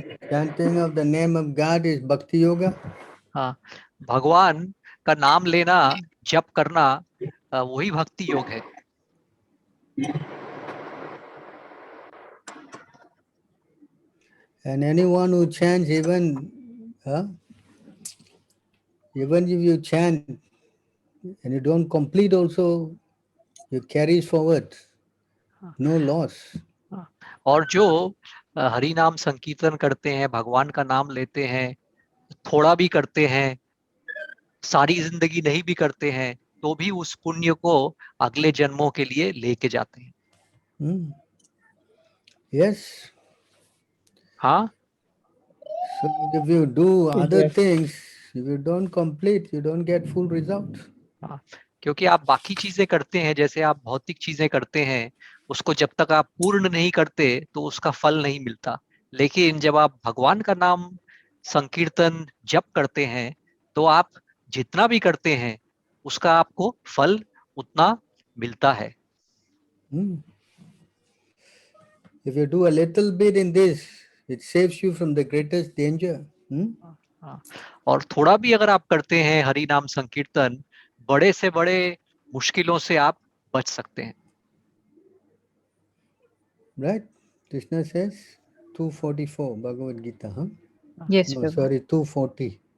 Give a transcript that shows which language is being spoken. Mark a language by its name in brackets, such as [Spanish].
[English] Chanting of the name of God is bhakti yoga. [Hindi] हाँ, भगवान का नाम लेना, जप करना, वही भक्ति योग है। [English] And anyone who chants, even if you chant and you don't complete also, you carry forward, no loss. [Hindi] और जो हरि नाम संकीर्तन करते हैं, भगवान का नाम लेते हैं, थोड़ा भी करते हैं, सारी जिंदगी नहीं भी करते हैं, तो भी उस पुण्य को अगले जन्मों के लिए लेके जाते हैं। [English] Yes. [Hindi] हाँ। [English] So if you do other things, if you don't complete, you don't get full result. [Hindi] हाँ, क्योंकि आप बाकी चीजें करते हैं, जैसे आप भौतिक चीजें करते हैं, उसको जब तक आप पूर्ण नहीं करते तो उसका फल नहीं मिलता। लेकिन जब आप भगवान का नाम संकीर्तन जप करते हैं, तो आप जितना भी करते हैं उसका आपको फल उतना मिलता है। [English] If you do a little bit in this, it saves you from the greatest danger. [Hindi] और थोड़ा भी अगर आप करते हैं हरि नाम संकीर्तन, बड़े से बड़े मुश्किलों से आप बच सकते हैं। [English] Right? Krishna says 244 Bhagavad Gita, huh? Yes, No, sorry, 240.